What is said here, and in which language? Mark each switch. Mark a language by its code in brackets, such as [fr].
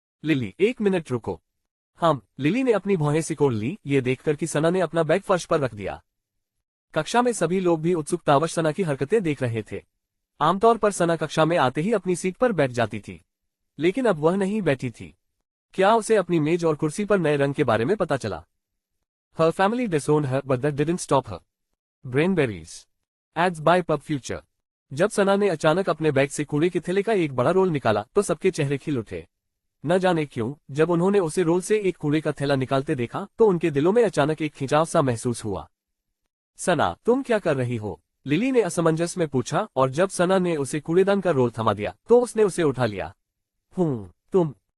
[hi] Lily, एक minute रुको। हम। लिली ने अपनी भौहें सिकोड़ ली, ये देखकर कि सना ने अपना बैग फर्श पर रख दिया। कक्षा में सभी लोग भी उत्सुकतावश सना की हरकतें देख रहे थे। आमतौर पर सना कक्षा में आते ही अपनी सीट पर बैठ जाती थी, लेकिन अब वह नहीं बैठी थी। क्या उसे अपनी मेज और कुर्सी पर नए रंग के बारे में पता चला? [en] Her family disowned her, but that didn't stop her. Brainberries. Ads by Pub Future. [hi] जब सना ने अचानक अपने बैग से कूड़े के थैले का एक बड़ा रोल निकाला तो सबके चेहरे खिल उठे। न जाने क्यों, जब उन्होंने उसे रोल से एक कूड़े का थैला निकालते देखा तो उनके दिलों में अचानक एक खिंचाव सा महसूस हुआ। सना, तुम क्या कर रही हो? लिली ने असमंजस में पूछा, और जब सना ने उसे कूड़ेदान का रोल थमा दिया तो उसने उसे उठा लिया। तुम।